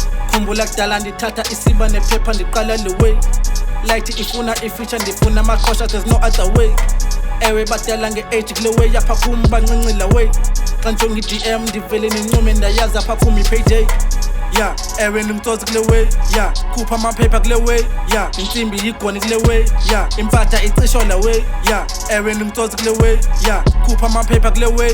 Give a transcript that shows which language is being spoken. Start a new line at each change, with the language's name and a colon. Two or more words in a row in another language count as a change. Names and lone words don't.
Xhosa: Khumbula kudala ndithatha isiba nephepha ndiqala le way. Light ifuna ifeature ndifuna amaqhosha,
English: there's no other way.
Xhosa: Ewe badala nge-age kule way apha kum bancinci la way. Xa njonga i-DM ndivele nincume ndayazi apha kum i-payday. Yeah, ewe ndimtsotsi kule way. Yeah, khupha amaphepha kule way. Yeah, intsimbi yigoni kule way. Yeah, impatha icisho la way. Yeah, ewe ndimtsotsi kule way. Yeah, khupha amaphepha kule way.